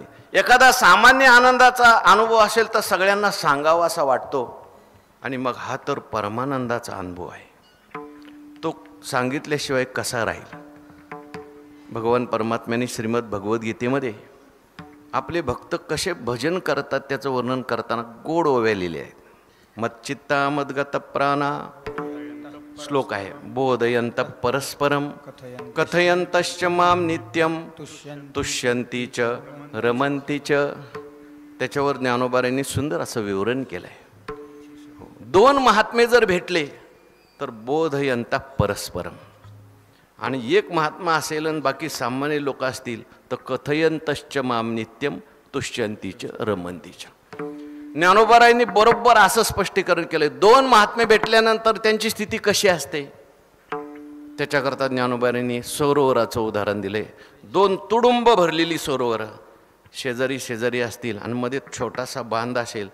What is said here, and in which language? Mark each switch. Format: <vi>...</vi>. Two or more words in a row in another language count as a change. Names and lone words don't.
<mr>एखादा सामान्य आनंदाचा अनुभव असेल तर सगळ्यांना सांगावासा वाटतो. आणि मग हा तर परमानंदाचा अनुभव आहे, तो सांगितल्याशिवाय कसा राहील. भगवान परमात्म्याने श्रीमद भगवद्गीतेमध्ये आपले भक्त कसे भजन करतात त्याचं वर्णन करताना गोड ओव्या लिहिले आहेत.</mr> <sa>मच्चित्ता मद्गत प्राणा</sa> <mr>श्लोक आहे.</mr> <sa>बोधयंत परस्परम कथयंतश्च माम नित्यम तुष्यंती च रमंती च.</sa> <mr>त्याच्यावर ज्ञानोबारांनी सुंदर असं विवरण केलं आहे. 2 महात्मे जर भेटले तर</mr> <sa>बोधयंत परस्परम,</sa> <mr>आणि एक महात्मा असेल आणि बाकी सामान्य लोक असतील तर</mr> <sa>कथयंतश्च माम नित्यम तुष्यंतीच रमंतीच.</sa> <mr>ज्ञानोबारायांनी बरोबर असं स्पष्टीकरण केलंय. 2 महात्मे भेटल्यानंतर त्यांची स्थिती कशी असते त्याच्याकरता ज्ञानोबारायांनी सरोवराचं उदाहरण दिले. 2 तुडुंब भरलेली सरोवर शेजारी शेजारी असतील आणि मध्ये छोटासा बांध असेल.</mr>